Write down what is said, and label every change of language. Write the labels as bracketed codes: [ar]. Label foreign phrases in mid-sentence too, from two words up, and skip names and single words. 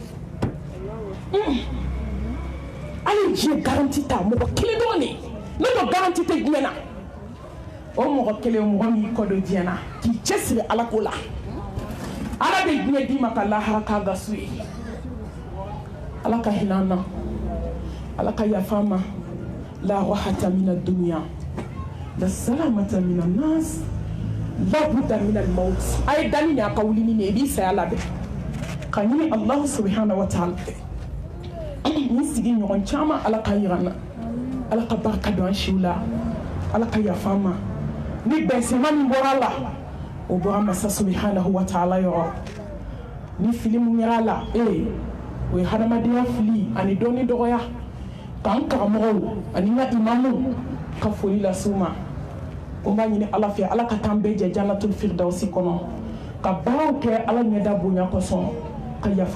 [bm] Ala diɲɛ garanti ta mɔgɔ kelen dɔrɔn de ne dɔ garanti tɛ diɲɛ na o mɔgɔ kelen mɔgɔ min kɔ don diɲɛ na k'i cɛsiri Ala ko la Ala bɛ diɲɛ d'i ma ka lahara k'a gasu ye Ala ka hinɛ an na Ala ka yafa an ma [ar] لا راحة من الدنيا لا سلامة من الناس لا بد من الموت [bm] a ye dani a ka wuli ni ne i b'i saya labɛn ka ɲini Allah [ar] سبحانه وتعالى [bm] ni sigi ɲɔgɔn caman Ala ka yira an na Ala ka barika don an siw la Ala ka yafa an ma ni bɛnsɛma min bɔra la o bɔra masa [ar] سبحانه وتعالى [bm] yɔrɔ ni fili mun kɛra la o ye hadamadenya fili ani dɔɔni dɔgɔya k'an karamɔgɔw ani n ka imamu ka foli lase u ma ko n b'a ɲini ala fɛ ala ka taa an bɛɛ jɛ [ar] جنة الفردوس [bm] kɔnɔ ka baaraw kɛ ala ɲɛda bonya kosɔn ka yafa